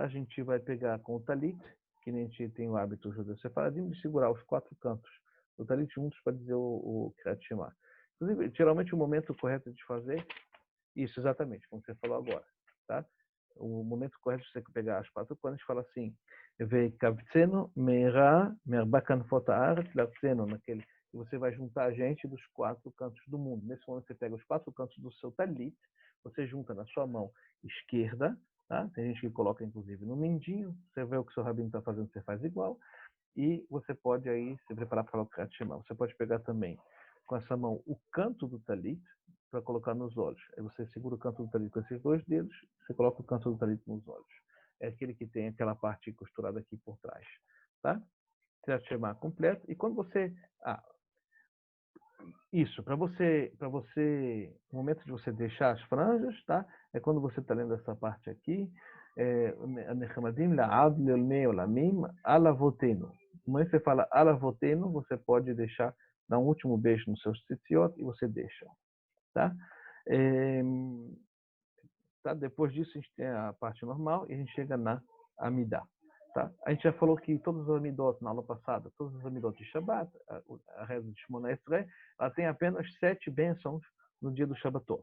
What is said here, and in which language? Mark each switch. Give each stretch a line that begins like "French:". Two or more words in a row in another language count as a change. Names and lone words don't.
Portuguese: A gente vai pegar com o talit, que nem a gente tem o hábito judeu-sefardim de segurar os 4 cantos do talit juntos para dizer o Kriyat Shema. Inclusive, geralmente o momento correto de fazer isso, exatamente, como você falou agora. Tá? O momento correto de você pegar as 4 quando a gente fala assim,
Hebrew: וקבצנו מארץ מארבע כנפות הארץ לארצנו,
Portuguese: naquele que você vai juntar a gente dos 4 cantos do mundo. Nesse momento você pega os 4 cantos do seu talit, você junta na sua mão esquerda, tá? Tem gente que coloca inclusive no mindinho, você vê o que o seu rabino está fazendo, você faz igual, e você pode aí se preparar para falar o Kriyat Shema. Você pode pegar também com essa mão o canto do talit para colocar nos olhos. Aí você segura o canto do talit com esses 2 dedos, você coloca o canto do talit nos olhos. É aquele que tem aquela parte costurada aqui por trás, tá? Kriyat Shema completo. E quando você isso, para você, o momento de você deixar as franjas, tá? É quando você está lendo essa parte aqui,
Hebrew: ונחמדים לעד לעולמי עולמים על אבותינו.
Portuguese: No momento que você fala alavotenu, você pode deixar, dar um último beijo no seu tzitziot e você deixa, tá? Tá? Depois disso a gente tem a parte normal e a gente chega na Amidah. Tá? A gente já falou que todos os amidot, na aula passada, todos os amidot de Shabbat, a reza de Shmona Esrei, ela tem apenas 7 bênçãos no dia do Shabbatot.